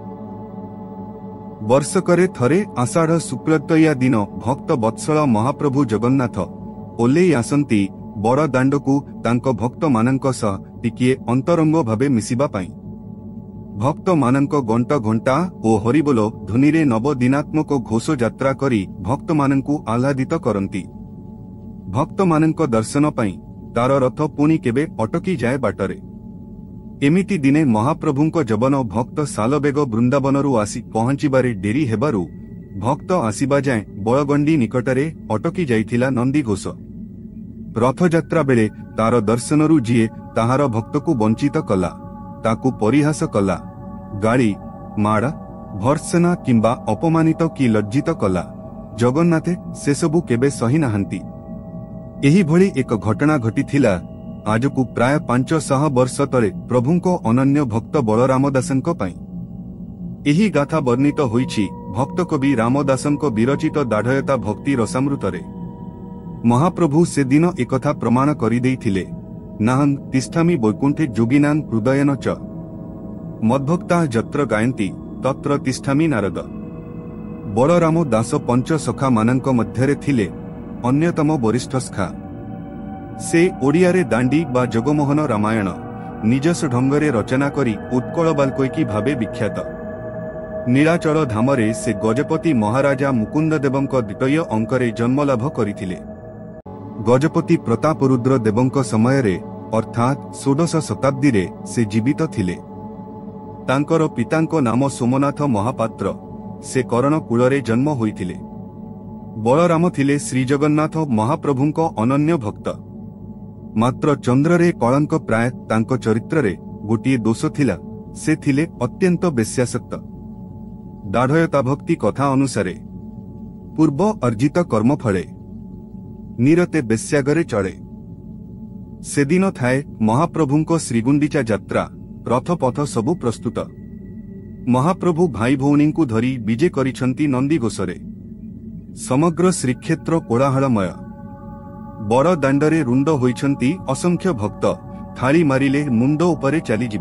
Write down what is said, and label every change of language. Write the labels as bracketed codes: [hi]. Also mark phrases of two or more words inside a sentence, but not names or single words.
[or] ବର୍ଷକରେ ଥରେ ଆଷାଢ଼ ଶୁକ୍ଳ ଦ୍ୱିତୀୟା ଦିନ ଭକ୍ତ ବତ୍ସଳ ମହାପ୍ରଭୁ ଜଗନ୍ନାଥ ଓହ୍ଲାଇ ଆସନ୍ତି ବଡ଼ ଦାଣ୍ଡକୁ ତାଙ୍କ ଭକ୍ତ ମାନଙ୍କ ସହ ଟିକିଏ ଅନ୍ତରଙ୍ଗ ଭାବେ ମିଶିବା ପାଇଁ। ଭକ୍ତ ମାନଙ୍କ ଘଣ୍ଟ ଘଣ୍ଟା ଓ ହରିବୋଲ ଧ୍ୱନିରେ ନବଦିନାତ୍ମକ ଘୋଷ ଯାତ୍ରା କରି ଭକ୍ତ ମାନଙ୍କୁ ଆହ୍ଲାଦିତ କରନ୍ତି। ଭକ୍ତ ମାନଙ୍କ ଦର୍ଶନ ପାଇଁ ତାଙ୍କ ରଥ ପୁଣି କେବେ ଅଟକି ଯାଏ ବାଟରେ। ଏମିତି ଦିନେ ମହାପ୍ରଭୁଙ୍କ ଯବନ ଭକ୍ତ ସାଲବେଗ ବୃନ୍ଦାବନରୁ ଆସି ପହଞ୍ଚିବାରେ ଡେରି ହେବାରୁ ଭକ୍ତ ଆସିବା ଯାଏ ବଳଗଣ୍ଡି ନିକଟରେ ଅଟକି ଯାଇଥିଲା ନନ୍ଦି ଘୋଷ। ରଥଯାତ୍ରା ବେଳେ ତାଙ୍କ ଦର୍ଶନରୁ ଯିଏ ତାହାର ଭକ୍ତକୁ ବଞ୍ଚିତ କଲା, ତାକୁ ପରିହାସ କଲା, ଗାଳି ମାଡ଼ ଭର୍ତ୍ସନା କିମ୍ବା ଅପମାନିତ କି ଲଜ୍ଜିତ କଲା, ଜଗନ୍ନାଥେ ସେ ସବୁ କେବେ ସହି ନାହାନ୍ତି। ଏହି ଭଳି ଏକ ଘଟଣା ଘଟିଥିଲା ଆଜକୁ ପ୍ରାୟ 500 ବର୍ଷ ତଳେ ପ୍ରଭୁଙ୍କ ଅନନ୍ୟ ଭକ୍ତ ବଳରାମଦାସଙ୍କ ପାଇଁ। ଏହି ଗାଥା ବର୍ଣ୍ଣିତ ହୋଇଛି ଭକ୍ତ କବି ରାମଦାସଙ୍କ ବିରଚିତ ଦାଢ଼ୟତା ଭକ୍ତି ରସାମୃତରେ। ମହାପ୍ରଭୁ ସେ ଦିନ ଏକଥା ପ୍ରମାଣ କରି ଦେଇଥିଲେ, [sa] नाहं तिष्ठामि वैकुंठे जोगिनां हृदयेन च मद्भक्ता जत्र गायन्ति तत्र तिष्ठामि नारद। [or] ବଳରାମ ଦାସ ପଞ୍ଚ ସଖା ମାନଙ୍କ ମଧ୍ୟରେ ଥିଲେ ଅନ୍ୟତମ ବରିଷ୍ଠ ସଖା। ସେ ଓଡ଼ିଆରେ ଦାଣ୍ଡି ବା ଜଗମୋହନ ରାମାୟଣ ନିଜସ୍ୱ ଢଙ୍ଗରେ ରଚନା କରି ଉତ୍କଳ ବାଲ୍ମୀକି ଭାବେ ବିଖ୍ୟାତ। ନୀଳାଚଳ ଧାମରେ ସେ ଗଜପତି ମହାରାଜା ମୁକୁନ୍ଦଦେବଙ୍କ ଦ୍ୱିତୀୟ ଅଙ୍କରେ ଜନ୍ମଲାଭ କରିଥିଲେ। ଗଜପତି ପ୍ରତାପରୁଦ୍ର ଦେବଙ୍କ ସମୟରେ ଅର୍ଥାତ 16 ଶତାବ୍ଦୀ ରେ ସେ ଜୀବିତ ଥିଲେ। ତାଙ୍କର ପିତାଙ୍କ ନାମ ସୋମନାଥ ମହାପାତ୍ର, ସେ କରଣ କୁଳରେ ଜନ୍ମ ହୋଇଥିଲେ। ବଳରାମ ଥିଲେ ଶ୍ରୀଜଗନ୍ନାଥ ମହାପ୍ରଭୁଙ୍କ ଅନନ୍ୟ ଭକ୍ତ। ମାତ୍ର ଚନ୍ଦ୍ରରେ କଳଙ୍କ ପ୍ରାୟ ତାଙ୍କ ଚରିତ୍ରରେ ଗୋଟିଏ ଦୋଷ ଥିଲା, ସେ ଥିଲେ ଅତ୍ୟନ୍ତ ବେଶ୍ୟାସକ୍ତ। ଦାଢ଼ୟତା ଭକ୍ତି କଥା ଅନୁସାରେ ପୂର୍ବ ଅର୍ଜିତ କର୍ମ ଫଳେ ନିରତେ ବେଶ୍ୟାଘରେ ଚଢ଼େ। ସେ ଦିନ ଥାଏ ମହାପ୍ରଭୁଙ୍କ ଶ୍ରୀଗୁଣ୍ଡିଚା ଯାତ୍ରା, ରଥପଥ ସବୁ ପ୍ରସ୍ତୁତ। ମହାପ୍ରଭୁ ଭାଇ ଭଉଣୀଙ୍କୁ ଧରି ବିଜେ କରିଛନ୍ତି ନନ୍ଦି ଘୋଷରେ। ସମଗ୍ର ଶ୍ରୀକ୍ଷେତ୍ର କୋଳାହଳମୟ। ବଡ଼ ଦାଣ୍ଡରେ ରୁଣ୍ଡ ହୋଇଛନ୍ତି ଅସଂଖ୍ୟ ଭକ୍ତ, ଥାଳି ମାରିଲେ ମୁଣ୍ଡ ଉପରେ ଚାଲିଯିବ।